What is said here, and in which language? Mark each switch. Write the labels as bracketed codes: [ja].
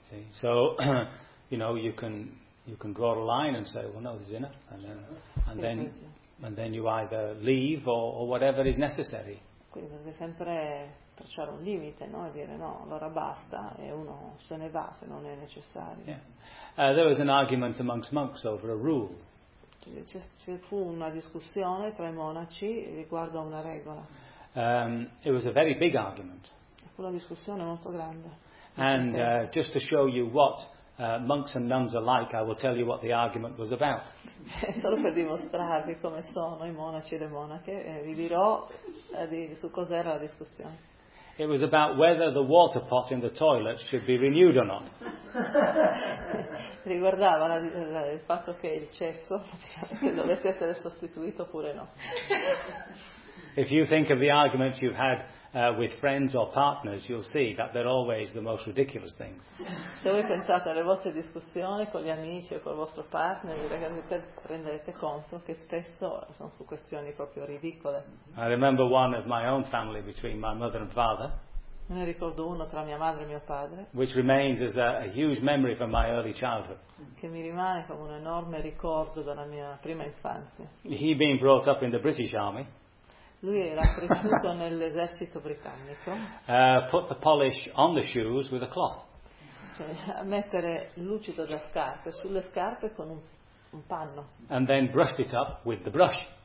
[en] So, you know, you can draw a line and say, well, no, this is enough, and then you either leave or whatever is necessary. [it] Quindi deve sempre tracciare un limite, no? E dire no, allora basta, e uno se ne va se non è necessario. [en] Yeah. There was an argument amongst monks over a rule. [it] Ci fu una discussione tra i monaci riguardo a una regola. [en] It was a very big argument. [it] Fu una discussione molto grande. [en] And just to show you what monks and nuns are like, I will tell you what the argument was about. [it] Solo per dimostrarvi come sono i monaci e le monache, vi dirò su cos'era la discussione. [en] It was about whether the water pot in the toilet should be renewed or not. [it] Riguardava il fatto che il cesso dovesse essere sostituito oppure no. [en] If you think of the arguments you've had with friends or partners, you'll see that they're always the most ridiculous things. [it] Se voi pensate alle vostre discussioni con gli amici o col vostro partner, vi renderete conto che spesso sono su questioni proprio ridicole. [en] I remember one of my own family between my mother and father. [it] Me ne ricordo uno tra mia madre e mio padre. [en] Which remains as a huge memory from my early childhood. [it] Che mi rimane come un enorme ricordo dalla mia prima infanzia. [en] He being brought up in the British Army. [it] Lui era cresciuto nell'esercito britannico. [en] Put the polish on the shoes with a cloth. [it] Cioè, mettere lucido da scarpe sulle scarpe con un panno. [en] And then brushed it up with the brush.